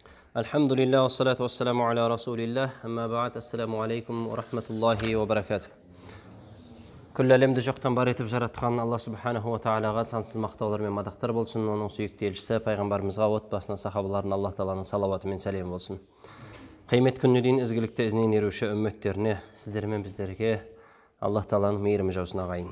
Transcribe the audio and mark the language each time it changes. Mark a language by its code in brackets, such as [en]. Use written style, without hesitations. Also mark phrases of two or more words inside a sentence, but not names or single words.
[ar] الحمد لله والصلاة والسلام على رسول الله أما بعد السلام عليكم ورحمة الله وبركاته. [kk] Күллі әлемді жоқтан бар етіп жаратқан Алла [ar] سبحانه وتعالى [kk] сансыз мақтаулар мен мадақтар болсын. Оның сүйікті елшісі пайғамбарымызға, отбасына, сахабаларына Аллах тағаланың салауаты мен сәлемі болсын. Қиямет күніне дейін ізгілікті ізінен еруші үмметтеріне, сіздер мен біздерге Аллах тағаланың мейірімі жаусын ағайын.